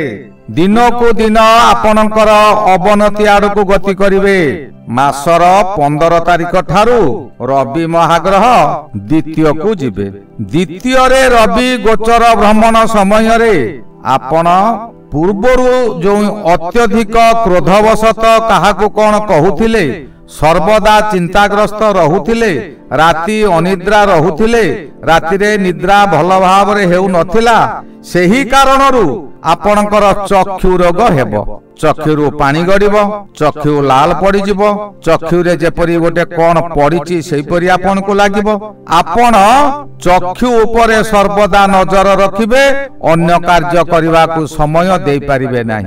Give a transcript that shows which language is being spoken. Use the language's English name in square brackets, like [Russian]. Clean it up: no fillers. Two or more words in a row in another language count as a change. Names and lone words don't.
[Odia] ଦିନ କୁ ଦିନ ଆପଣଙ୍କର ଅବନତି ଆଡ଼ କୁ ଗତି କରିବେ। ମାସର 15 ତାରିଖ ଠାରୁ ରବି ମହାଗ୍ରହ ଦ୍ୱିତୀୟ କୁ ଯିବେ। ଦ୍ୱିତୀୟ ରେ ରବି ଗୋଚର ଭ୍ରମଣ ସମୟ ରେ ଆପଣ ପୂର୍ବରୁ ଯେ ଅତ୍ୟଧିକ କ୍ରୋଧବଶତ କାହାକୁ କଣ କହୁଥିଲେ, ସର୍ବଦା ଚିନ୍ତାଗ୍ରସ୍ତ ରହୁଥିଲେ, ରାତି ଅନିଦ୍ରା ରହୁଥିଲେ, ରାତି ରେ ନିଦ୍ରା ଭଲ ଭାବ ରେ ହେଉ ନଥିଲା, ସେହି କାରଣରୁ ଆପଣଙ୍କର ଚକ୍ଷୁ ରୋଗ ହେବ। ଚକ୍ଷୁରୁ ପାଣି ଗଡ଼ିବ, ଚକ୍ଷୁ ଲାଲ ପଡ଼ିଯିବ, ଚକ୍ଷୁରେ ଯେପରି ଗୋଟେ କଣ ପଡ଼ିଛି ସେହିପରି ଆପଣଙ୍କୁ ଲାଗିବ। ଆପଣ ଚକ୍ଷୁ ଉପରେ ସର୍ବଦା ନଜର ରଖିବେ, ଅନ୍ୟ କାର୍ଯ୍ୟ କରିବାକୁ ସମୟ ଦେଇପାରିବେ ନାହିଁ।